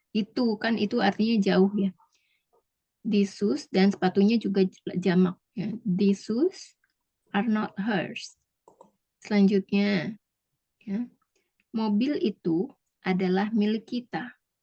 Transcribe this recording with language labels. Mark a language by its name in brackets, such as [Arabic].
[Indonesian] Itu kan itu artinya jauh ya. [English] These shoes [Indonesian] dan sepatunya juga jamak ya. [English] These shoes are not hers. [Indonesian] Selanjutnya ya. Mobil itu adalah milik kita.